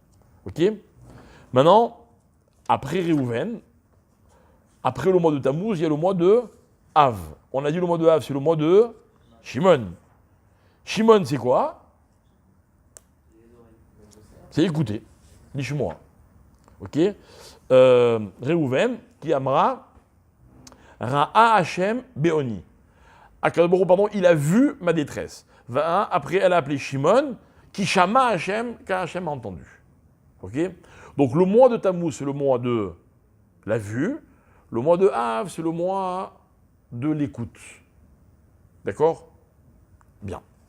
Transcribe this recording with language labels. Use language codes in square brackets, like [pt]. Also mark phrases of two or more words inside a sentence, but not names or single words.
[fr] Ok? Maintenant, après Réhouven, après le mois de Tammuz, il y a le mois de Av. On a dit le mois de Av, c'est le mois de Shimon. Shimon, c'est quoi? C'est écouter. [he] לשמוע. Ok? ראובן כי אמרה ראה השם בעניי. הקדוש ברוך הוא, [fr] pardon, il a vu ma détresse. Après, elle a appelé Shimon, [he] כי שמע השם, [fr] car Hashem a entendu. Ok? Donc le mois de Tammuz, c'est le mois de la vue. Le mois de Av, c'est le mois de l'écoute. D'accord? Bien.